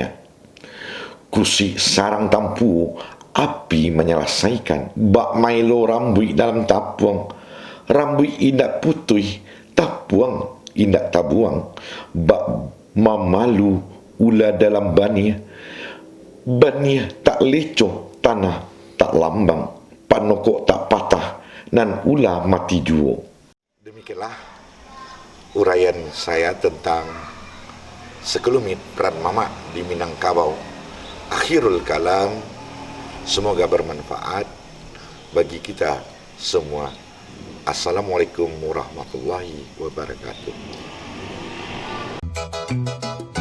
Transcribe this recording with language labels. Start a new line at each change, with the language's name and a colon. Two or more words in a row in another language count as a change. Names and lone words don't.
Minangkabau: kusui sarang tampu api menyelesaikan, bak mailo rambui dalam tapuang, rambui indak putih, tapuang indak tabuang, bak mamalu ula dalam bania, bania tak lecoh, tanah tak lambang, panokok tak patah, nan ula mati juo.
Indonesian: Demikianlah uraian saya tentang sekelumit peran mama di Minangkabau.
Arabic: آخر الكلام,
Indonesian: semoga bermanfaat bagi kita semua.
Arabic: السلام عليكم ورحمة الله وبركاته.